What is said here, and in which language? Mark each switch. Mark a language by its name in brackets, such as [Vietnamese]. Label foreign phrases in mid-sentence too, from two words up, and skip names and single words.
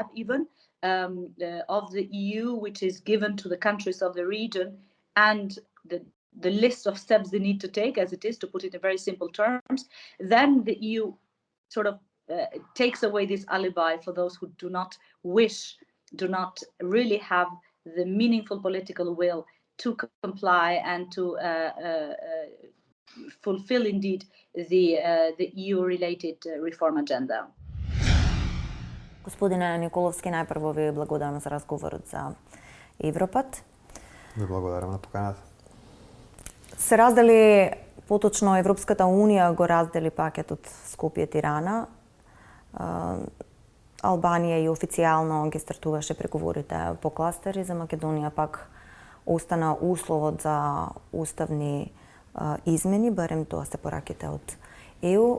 [English] even, of the EU, which is given to the countries of the region, and the list of steps they need to take, as it is, to put it in very simple terms, then the EU takes away this alibi for those who do not really have the meaningful political will to comply and to fulfill indeed the EU-related reform agenda. [Macedonian] Господине Николовски, најпрво ви благодарам за разговорот за Европат. Ви благодарам на поканата. Се раздели поточно Европската Унија го раздели пакетот Скопје Тирана. Албанија и официјално ги стартуваше преговорите по кластери, за Македонија пак остана условот за уставни измени, барем тоа се пораките од ЕУ.